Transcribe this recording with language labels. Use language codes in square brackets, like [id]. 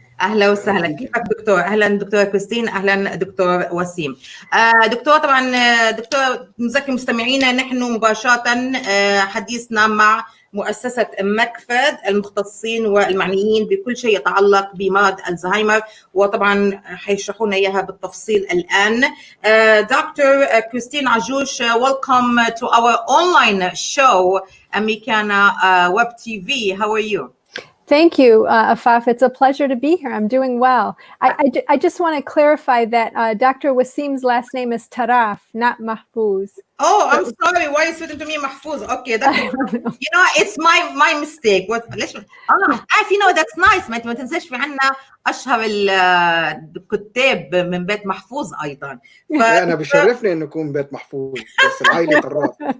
[ar] اهلا وسهلا، كيفك دكتور؟ اهلا دكتوره كريستين، اهلا دكتور وسيم. دكتور، طبعا دكتور نذكر مستمعينا نحن مباشره حديثنا مع مؤسسة مكفد المختصين والمعنيين بكل شيء يتعلق بمرض الزهايمر، وطبعا حيشرحوا لنا اياها بالتفصيل الان. [en] Doctor Christine عجروش, welcome to our online show Americana WebTV. How are you? Thank you, Afaf. It's a pleasure to be here. I'm doing well. I just want to clarify that Dr. Wasim's last name is طراف, not Mahfouz. Oh, I'm sorry. Why is it to me Mahfouz? Okay, that's it's my mistake. What? That's nice. [ar] ما تنساش في عنا أشهر الكتاب من بيت محفوظ أيضا. أنا بشرفني إنه يكون بيت محفوظ، بس العائلة طراف.